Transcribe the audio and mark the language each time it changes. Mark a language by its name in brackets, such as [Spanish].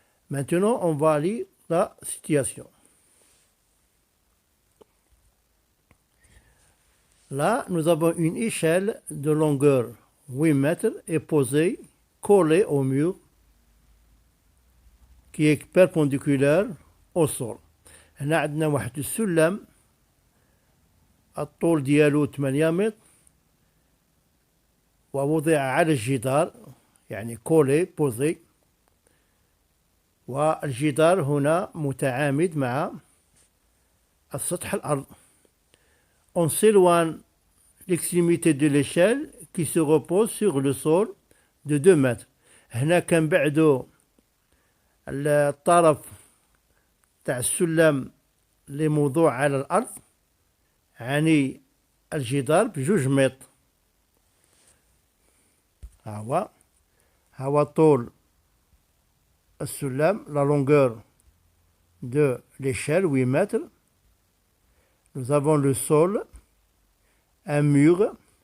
[French] Maintenant, on va lire la situation. Là, nous avons une échelle de longueur 8 mètres et posée, collée au mur, qui est perpendiculaire au sol. [Arabic] هنا عندنا واحد السلم الطول ديالو 8 متر ووضع على الجدار يعني كولي بوزي، والجدار هنا متعامد مع السطح الأرض. [French] On s'éloigne l'extrémité de l'échelle qui se repose sur le sol de 2 mètres. [Arabic] هنا كنبعدو الطرف تاع السلم اللي موضوع على الأرض يعني الجدار ب2 متر. ها هو طول السلم [French] la longueur de l'échelle 8 mètres. Nous avons le sol, un mur.